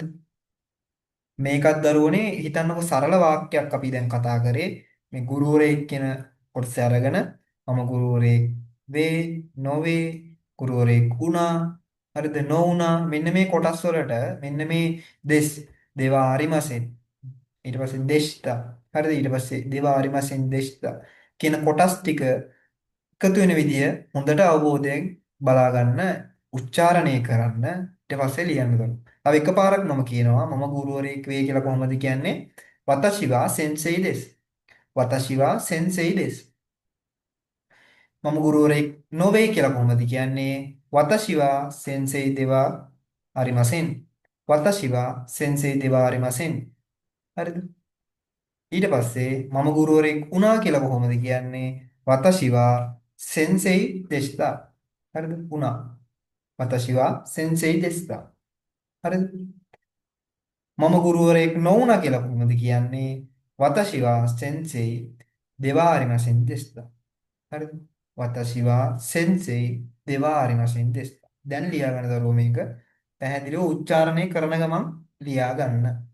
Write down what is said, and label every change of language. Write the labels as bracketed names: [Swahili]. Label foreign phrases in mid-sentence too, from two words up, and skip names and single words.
[Sinhala] මේකත් දරුවනේ හිතන්නකො සරල වාක්‍යයක් අපි දැන් කතා කරේ මේ ගුරුවරයෙක් කියන කොටස අරගෙන මම ගුරුවරයෙක් වේ නොවේ ගුරුවරයෙක් වුණා හරිද නොවුණා මෙන්න මේ කොටස් වලට මෙන්න මේ [Japanese] です では ありません [Sinhala] ඊට පස්සේ දෙස්තා හරිද ඊට පස්සේ [Japanese] では ありません でした [Sinhala] කියන කොටස් ටික එකතු වෙන විදිය හොඳට අවබෝධයෙන් බලා ගන්න, උච්චාරණය කරන්න, ඊට පස්සේ ලියන්න ගන්න. තව එකපාරක් මම කියනවා මම ගුරුවරයෙක් වෙයි කියලා කොහොමද කියන්නේ? [Japanese] වතශි wa sensei desu. වතශි wa sensei desu. [Sinhala] මම ගුරුවරයෙක් නොවේ කියලා කොහොමද කියන්නේ? [Japanese] වතශි wa sensei dewa arimasen. වතශි wa sensei dewa arimasen. [Sinhala] හරිද? ඊට පස්සේ මම ගුරුවරයෙක් වුණා කියලා කොහොමද කියන්නේ? [Japanese] වතශි wa sensei deshita. [Sinhala] හරිද? වුණා. [Japanese] වතශි wa sensei deshita. [Sinhala] හරිද? මම ගුරුවරයෙක් නොවුණා කියලා කොහොමද කියන්නේ? [Japanese] වතශි wa sensei dewa arimasen deshita. [Sinhala] හරිද? [Japanese] වතශි wa sensei dewa arimasen deshita. [Sinhala] දැන් ලියා ගන්න දරුවෝ මේක පැහැදිලිව උච්චාරණය කරන ගමන් ලියා ගන්න.